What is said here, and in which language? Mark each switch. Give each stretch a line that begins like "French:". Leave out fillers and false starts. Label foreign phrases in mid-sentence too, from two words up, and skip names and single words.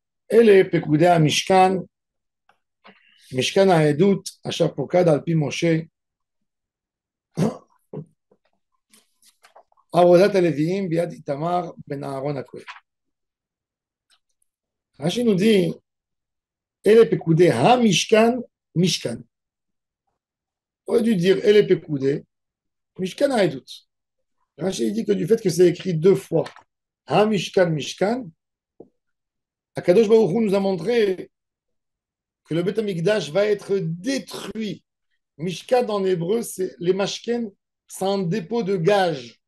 Hebrew: אלה פקודי המשכן, משכן העדות, אשר פוקד על פי משה, עבודת הלוויים ביד איתמר בן אהרון הכהן.
French: רש"י nous dit,
Hebrew: אלה פקודי המשכן, משכן.
French: On aurait dû dire,
Hebrew: אלה פקודי, משכן העדות.
French: Rachid dit que du fait que c'est écrit deux fois,
Hebrew: המשכן משכן, הקדוש ברוך הוא
French: nous a montré que le
Hebrew: בית המקדש
French: va être détruit. Mishkan en hébreu, c'est les mashken, c'est un dépôt de gage.